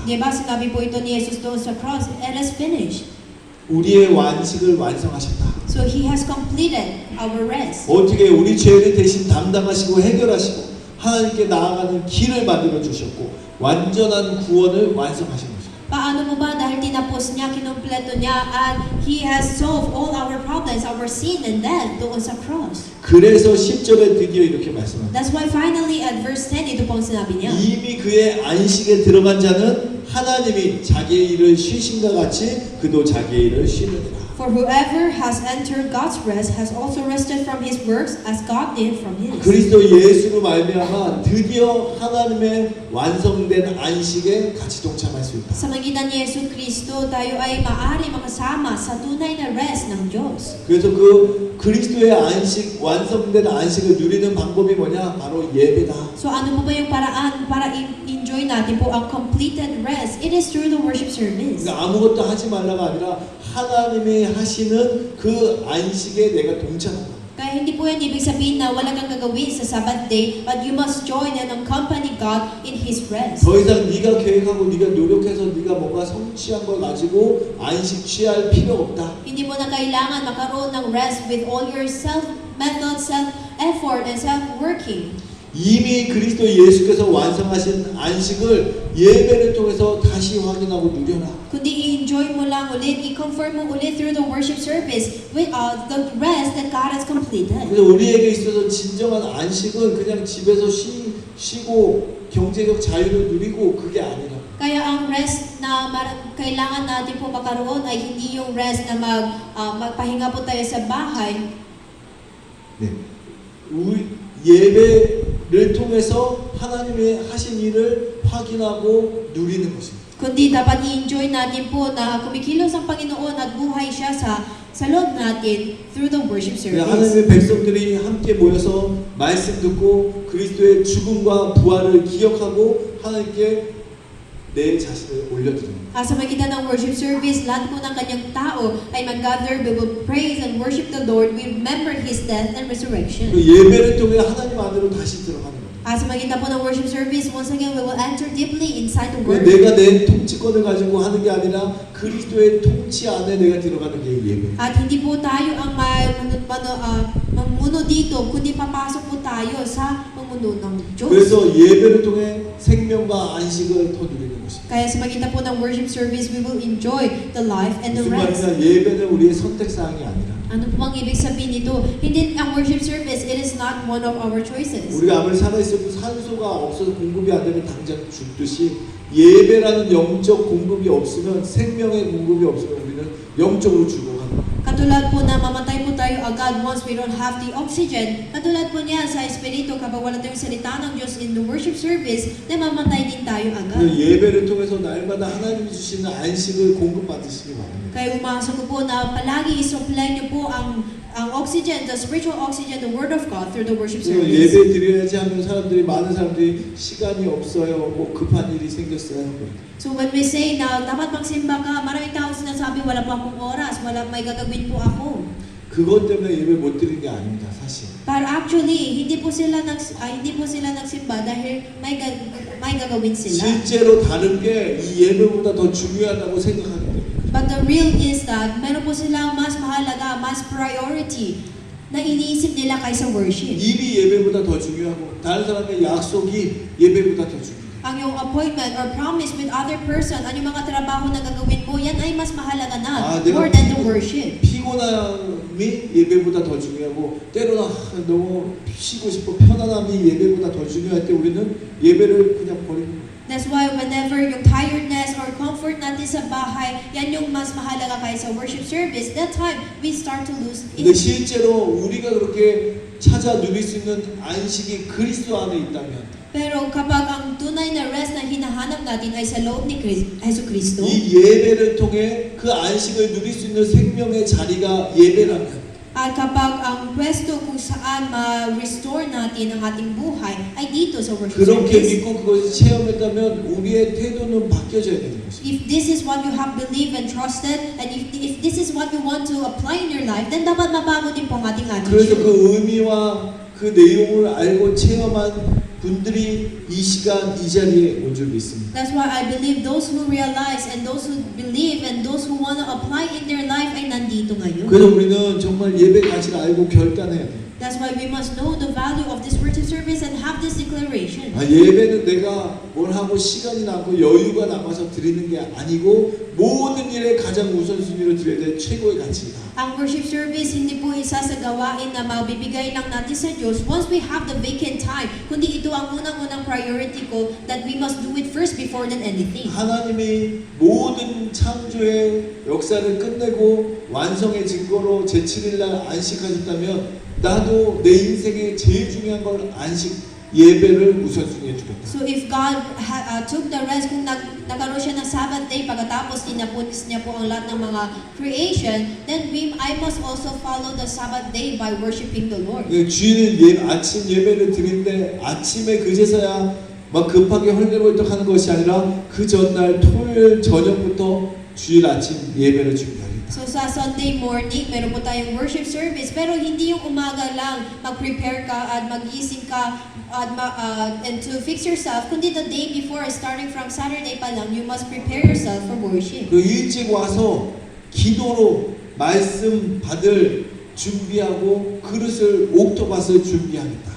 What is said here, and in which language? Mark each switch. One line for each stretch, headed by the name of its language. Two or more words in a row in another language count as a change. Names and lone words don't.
Filipino: Diba sinabi po ito ni Jesus doon sa cross,
English: it is finished.
Korean: 우리의 완식을 완성하셨다.
English: So He has completed our rest.
Korean: 어떻게 우리 죄를 대신 담당하시고 해결하시고 하나님께 나아가는 길을 만들어 주셨고 완전한 구원을 완성하신 것입니다.
Filipino: Paano mo ba dahil tinapos niya, kinumpleto niya, at
English: He has solved all our problems, our sin and death
Filipino: doon sa cross.
Korean: 그래서 10절에 드디어 이렇게 말씀합니다.
English: That's why finally at verse 10,
Filipino: ito pong sinabi niya.
Korean: 이미 그의 안식에 들어간 자는 하나님이 자기의 일을 쉬신과 같이 그도 자기의 일을 쉬느니라.
English: For whoever has entered God's rest has also rested from his works as God did from His.
Korean: 그리스도 예수로 말미암아 드디어 하나님의 완성된 안식에 같이 동참할 수 있다.
Filipino: Sa magitan ni Yesu Kristo, tayo ay maaari makasama sa tunay na rest ng Diyos.
Korean: 그래서 그 그리스도의 안식, 완성된 안식을 누리는 방법이 뭐냐? 바로 예배다.
Filipino: So ano po ba yung paraan para enjoy natin po ang
English: completed rest? It is through the worship service.
Korean: 그러니까 아무것도 하지 말라가 아니라 하나님이 하시는 그 안식에 내가 동참한다.
Filipino: Kaya hindi po yan ibig sabihin na wala kang gagawin sa Sabbath day,
English: but you must join and accompany God in His rest.
Korean: 더 이상 네가 계획하고 네가 노력해서 네가 뭔가 성취한 걸 가지고 안식 취할 필요 없다.
Filipino: Hindi mo na kailangan makaroon ng
English: rest with all your self-method, self-effort, and self-working.
Korean: 이미 그리스도 예수께서 완성하신 안식을 예배를 통해서 다시 확인하고 누려라.
Filipino: Kundi i-enjoy mo lang ulit, i-confirm mo ulit
English: through the worship service with the rest that God has completed.
Korean: 그래서 우리에게 있어서 진정한 안식은 그냥 집에서 쉬고 경제적 자유를 누리고 그게 아니라.
Filipino: Kaya ang rest na kailangan natin po makaroon ay hindi yung rest na magpahinga po tayo sa bahay.
Korean: 네. 예배를 통해서 하나님의 하신 일을 확인하고 누리는 것입니다.
Filipino: Kundi dapat i-enjoy natin po na kumikilos ang Panginoon at buhay siya sa loob natin
English: through the worship service.
Korean: 하나님의 백성들이 함께 모여서 말씀 듣고 그리스도의 죽음과 부활을 기억하고 하나님께 내 자신을 올려드립니다.
Filipino: Sa magitan ng
English: worship service,
Filipino: lahat po ng kanyang tao ay mag-gather,
English: we will praise and worship the Lord, we remember His death and resurrection.
Korean: 그 예배를 통해 하나님 안으로 다시 들어가는 거예요.
Filipino: Sa magitan po ng
English: worship service, once again, we will enter deeply inside the
Korean: 왜
English: Word.
Korean: 내가 내 통치권을 가지고 하는 게 아니라 그리스도의 통치 안에 내가 들어가는 게 예배.
Filipino: At hindi po tayo ang mamuno dito, kundi papasok po tayo sa pamuno ng Diyos.
Korean: 그래서 예배를 통해 생명과 안식을 더 누리는 것입니다.
Filipino: Kaya sa magitan po ng
English: worship service, we will enjoy the life and the
Korean: 무슨
English: rest.
Korean: 말이냐? 예배는 우리의 선택 사항이 아니라
Filipino: Ano po bang ibig sabihin nito? Hindi ang
English: worship service, it is not one of our choices.
Korean: 우리가 아무리 살아있어도 산소가 없어서 공급이 안 되면 당장 죽듯이 예배라는 영적 공급이 없으면 생명의 공급이 없으면 우리는 영적으로 죽어가는 거예요.
Filipino: Katulad po na mamatay po tayo agad
English: once we don't have the oxygen.
Filipino: Katulad po niya sa Espiritu, kapag wala tayong salita ng Diyos
English: in the worship service,
Filipino: na mamatay din tayo agad.
Korean: 그 예배를 통해서 날마다 하나님이 주시는 안식을 공급받으시기 바랍니다.
Filipino: Kaya umasa ko po na palagi isupply niyo po ang oxygen,
English: the spiritual oxygen, the Word of God through the worship
Korean: 그리고
English: service.
Korean: 예배 드려야지 하면 많은 사람들이 시간이 없어요, 뭐 급한 일이 생겼어요.
English: So when we say
Filipino: na dapat magsimba ka, maraming tao sinasabi wala pa akong oras, may gagawin po ako.
Korean: 그것 때문에 예배 못 드리는 게 아닙니다, 사실.
English: But actually,
Filipino: hindi po sila nagsimba dahil may gagawin sila.
Korean: 실제로 다른 게 이 예배보다 더 중요하다고 생각하기 때문에.
English: But the real is that
Filipino: meron po silang mas mahalaga, mas priority na iniisip nila kaysa worship.
Korean: 일이 예배보다 더 중요하고 다른 사람의 약속이 예배보다 더 중요해요.
Filipino: Ang yung
English: appointment or promise with other person,
Filipino: ang yung mga trabaho na gagawin mo, yan ay mas mahalaga na
English: more than the worship.
Korean: 피곤함이 예배보다 더 중요하고 때로는 너무 쉬고 싶어 편안함이 예배보다 더 중요할 때 우리는 예배를 그냥 버리는 거예요.
English: That's why whenever yung tiredness or comfort
Filipino: natin sa bahay, yan yung mas mahalaga kaysa
English: worship service, that time we start to lose
Korean: 근데
English: it.
Korean: 실제로 우리가 그렇게 찾아 누릴 수 있는 안식이 그리스도 안에 있다면
Filipino: Pero kapag ang tunay na rest na hinahanap natin ay sa loob ni Jesu Cristo,
Korean: 이 예배를 통해 그 안식을 누릴 수 있는 생명의 자리가 예배라면
Filipino: at kapag ang pwesto kung saan ma-restore natin ang ating buhay ay dito sa worship
Korean: 그렇게
English: service.
Korean: 믿고 그것을 체험했다면 우리의 태도는 바뀌어져야 되는 것입니다.
English: If this is what you have believed and trusted, and if this is what you want to apply in your life, then
Filipino: dapat mabago din po ang ating
Korean: 그래서
English: attitude.
Korean: 그 의미와 그 내용을 알고 체험한 분들이 이 시간 이 자리에 온 줄 믿습니다.
English: That's why I believe those who realize and those who believe and those who want to apply in their life
Filipino: ay nandito ngayon.
Korean: 그래서 우리는 정말 예배 가치를 알고 결단해야 돼요.
English: That's why we must know the value of this worship service and have this declaration.
Korean: 예배는 내가 뭘 하고 시간이 남고 여유가 남아서 드리는 게 아니고 모든 일에 가장 우선순위로 드려야 될 최고의 가치이다.
Filipino: Ang
English: worship service
Filipino: hindi po isa sa gawain na mabibigay lang natin sa Diyos
English: once we have the vacant time.
Filipino: Kundi ito ang unang-unang priority ko
English: that we must do it first before than anything.
Korean: 하나님이 모든 창조의 역사를 끝내고 완성의 증거로 제7일 날 안식하셨다면 나도 내 인생의 제일 중요한 건 안식 예배를 우선순위에 두겠다.
English: So if God took the rest,
Filipino: kung nagkaroon siya ng Sabbath day pagkatapos tinapunis niya po ang lahat ng mga creation,
English: then I must also follow the Sabbath day by worshiping the Lord.
Korean: 주일 아침 예배를 드리는데 아침에 그제서야 막 급하게 헐레벌떡 하는 것이 아니라 그 전날 토요일 저녁부터 주일 아침 예배를 준비하겠다.
Filipino: So sa
English: Sunday morning,
Filipino: meron po tayong
English: worship service,
Filipino: pero hindi yung umaga lang mag-prepare ka at mag-gising ka
English: and to fix yourself,
Filipino: kundi
English: the day before, starting from Saturday
Filipino: pa lang,
English: you must prepare yourself for worship.
Korean: 그 일찍 와서 기도로 말씀 받을 준비하고 그릇을 옥토밭을 준비하겠다.